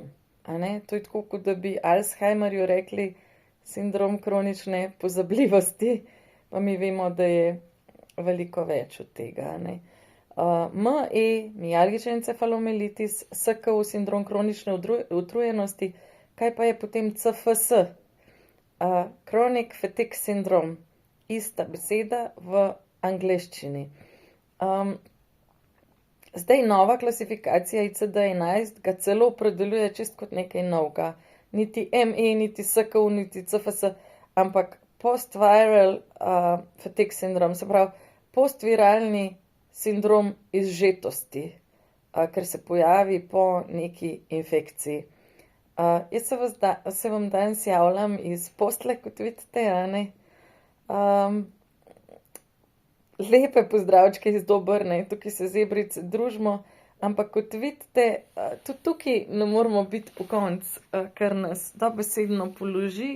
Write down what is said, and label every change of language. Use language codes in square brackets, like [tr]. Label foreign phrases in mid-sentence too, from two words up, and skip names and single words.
[sl] To je tako, kot da bi Alzheimerju rekli sindrom kronične pozabljivosti, pa mi vemo, da je veliko več od tega. ME, mialgični encefalomelitis, SKU, sindrom kronične utrujenosti, kaj pa je potem CFS? [en] Chronic fatigue syndrome, [sl] ista beseda v angleščini. Zdaj nova klasifikacija ICD-11 ga celo opredeljuje čist kot nekaj novega. Niti ME, niti SKU, niti CFS, ampak [en] post-viral fatigue syndrome, [sl] se pravi postviralni sindrom izžetosti, ker se pojavi po neki infekciji. Jaz se vam danes javljam iz posle, kot vidite, lepe pozdravčke iz Dobrne, tukaj se zebrice družimo, ampak kot vidite, tudi tukaj ne moramo biti pokonci, ker nas dobesedno položi.